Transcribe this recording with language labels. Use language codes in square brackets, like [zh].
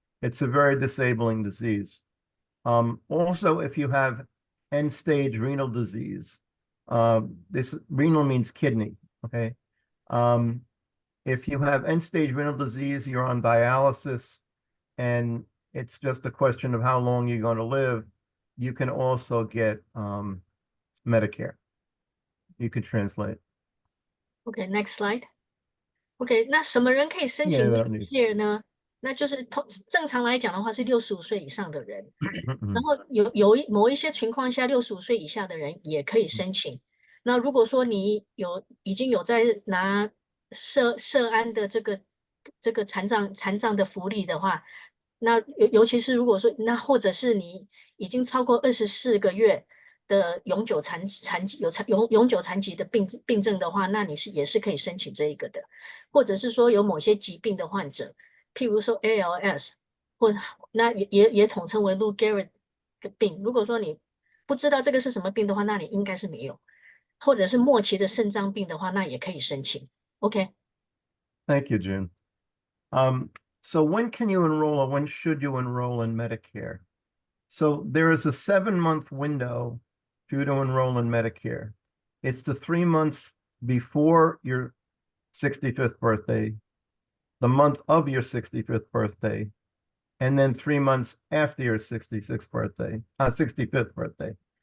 [en] It's a very disabling disease. Also, if you have end-stage renal disease, this renal means kidney, okay? If you have end-stage renal disease, you're on dialysis, and it's just a question of how long you're going to live, you can also get Medicare. You could translate. OK，next slide。 [zh] OK，那什么人可以申请 [en] Yeah, [zh] Medicare 呢？那就是正常来讲的话是65岁以上的人，然后某一些情况下65岁以下的人也可以申请。那如果说你已经有在拿社安的这个残障的福利的话，那尤其是如果说或者是你已经超过24个月的永久残疾的病症的话，那你也是可以申请这一个的。或者是说有某些疾病的患者，譬如说 ALS，那也统称为 Lou Gehrig 的病。如果说你不知道这个是什么病的话，那你应该是没有。或者是末期的肾脏病的话，那也可以申请。 [en] OK。 Thank you, June. So when can you enroll, or when should you enroll in Medicare? So there is a 7-month window for you to enroll in Medicare. It's the 3 months before your 65th birthday, the month of your 65th birthday, and then 3 months after your 65th birthday.